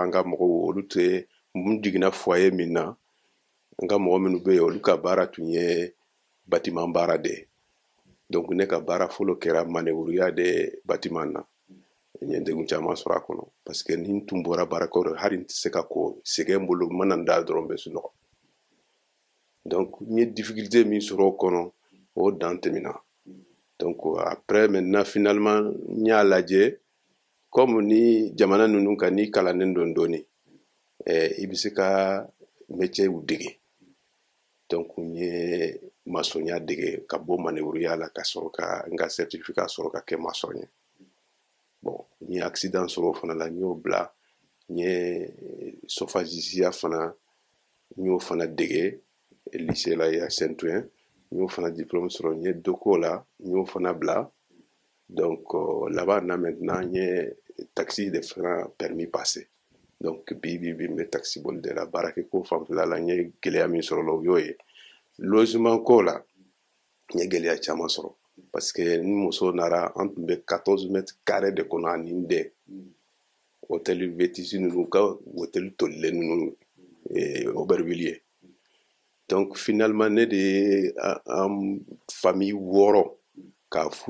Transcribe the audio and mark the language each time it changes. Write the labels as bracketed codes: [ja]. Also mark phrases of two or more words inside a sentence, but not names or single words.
[bm] an ka mɔgɔw olu tɛ n jiginna foyer min na n ka mɔgɔ minnu bɛ yen olu ka baara tun ye bâtiment baara de ye donc ne ka baara fɔlɔ kɛra manœuvriya de bâtiment na n ye degun caman sɔrɔ a kɔnɔ parce que ni n tun bɔra baarakɛyɔrɔ la hali n tɛ se ka ko sɛgɛn bolo n mana n da dɔrɔn n bɛ sunɔgɔ donc n ye difficulté min sɔrɔ o kɔnɔ o dan tɛmɛna [fr] donc après maintenant finalement [bm] n y'a lajɛ comme ni jamana ninnu kan ni kalannen don dɔɔni i bɛ se ka métier dege donc n ye maçonniya dege ka bɔ manœuvriya la ka sɔrɔ ka n ka certificat sɔrɔ ka kɛ maçon ye bon n ye accident sɔrɔ o fana la n y'o bila n ye sofagisiya fana n y'o fana dege lycée la ya Saint-Ouen n y'o fana diplôme sɔrɔ n ye doko la n y'o fana bila [fr] donc là-bas maintenant [bm] n ye taxi de fana [fr] permis passé donc [bm] bi n bɛ taxi boli de la baarakɛ ko fanfɛla la n ye gɛlɛya min sɔrɔ la o y'o ye logement ko la n ye gɛlɛya caman sɔrɔ [fr] parce que [bm] ni muso nara an tun bɛ 14 [fr] mètres carrés [bm] de kɔnɔ ani n den hôtel vétisi ninnu ka hôtel tolilen ninnu Aubervilliers ye [fr] donc finalement [bm] ne de ye an famille 6 k'a f'u